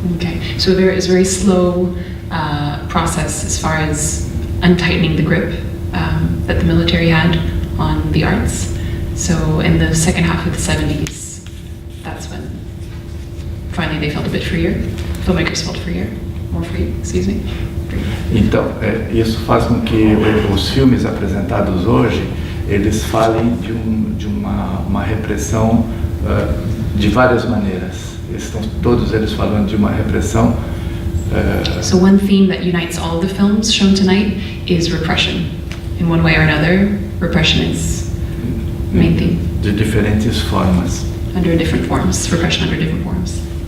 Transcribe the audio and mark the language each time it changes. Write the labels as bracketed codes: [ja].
[en] Okay, so there is a very slow process as far as untightening the grip that the military had on the arts. So in the second half of the 70s, that's when finally they felt a bit freer. Filmmakers felt more free, excuse me. [pt] Então, isso faz com que os filmes apresentados hoje, eles falem de uma repressão de várias maneiras. Todos eles falando de uma repressão. [en] So one theme that unites all of the films shown tonight is repression. In one way or another, repression is the main theme. [pt] De diferentes formas. [en] Under different forms, repression under different forms.